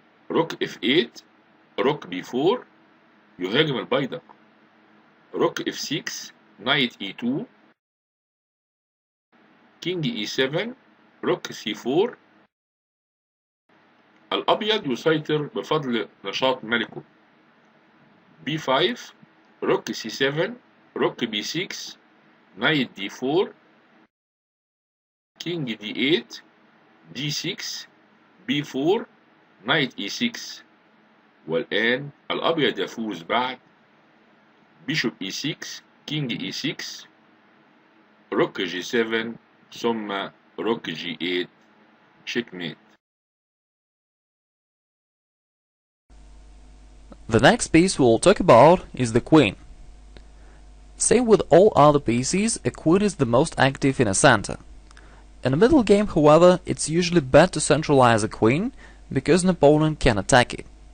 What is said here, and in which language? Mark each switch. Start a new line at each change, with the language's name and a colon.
Arabic: روك F8 روك B4 يهاجم البيدق. روك F6 نايت E2 كينج E7 روك C4. الأبيض يسيطر بفضل نشاط ملكه. B5 روك C7 روك B6 نايت D4 كينج D8 D6 B4 نايت E6. والآن الأبيض يفوز بعد بيشوب E6 كينج E6 روك G7 ثم روك G8 checkmate.
English: The next piece we'll talk about is the queen. Same with all other pieces, a queen is the most active in a center. In a middle game, however, it's usually bad to centralize a queen because an opponent can attack it.